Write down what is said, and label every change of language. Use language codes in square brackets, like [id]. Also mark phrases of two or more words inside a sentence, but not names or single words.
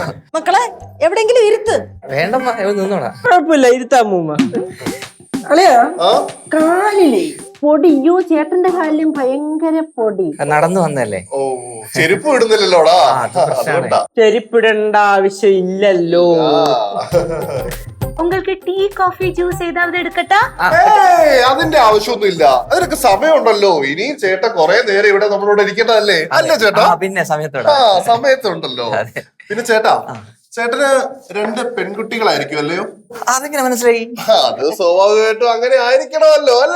[ml] മക്കളെ എവിടെങ്കിലും ഇരുത്ത്. വേണ്ടമ്മ, ഇവിടെ നിന്നോളാം. കുഴപ്പമില്ല, ഇരുത്താ മൂമ്മ. അളിയാ കാലിലേ പൊടിയോ? ചേട്ടന്റെ കാലിലും ഭയങ്കര പൊടി. നടന്നു വന്നല്ലേ? ഓ ചെരുപ്പ് ഇടുന്നില്ലല്ലോടാ, അതുകൊണ്ടാ. ചെരിപ്പിടേണ്ട ആവശ്യം ഇല്ലല്ലോ. [ta] உங்களுக்கு டீ காஃபி ஜூஸ் ஏதாவது எடுக்கட்டா? [ml] അതിന്റെ ആവശ്യമൊന്നും ഇല്ല. അതിനൊക്കെ സമയമുണ്ടല്ലോ. ഇനിയും ചേട്ടൻ കുറെ നേരം ഇവിടെ നമ്മളോട് ഇരിക്കേണ്ടതല്ലേ? അല്ലേ ചേട്ടാ? പിന്നെ സമയത്തോടെ സമയത്തുണ്ടല്ലോ. പിന്നെ ചേട്ടാ, ചേട്ടന് 2 പെൺകുട്ടികളായിരിക്കും അല്ലയോ? അതെങ്ങനെ മനസ്സിലായി? അത് സ്വാഭാവികമായിട്ടും അങ്ങനെ ആയിരിക്കണമല്ലോ, അല്ലേ?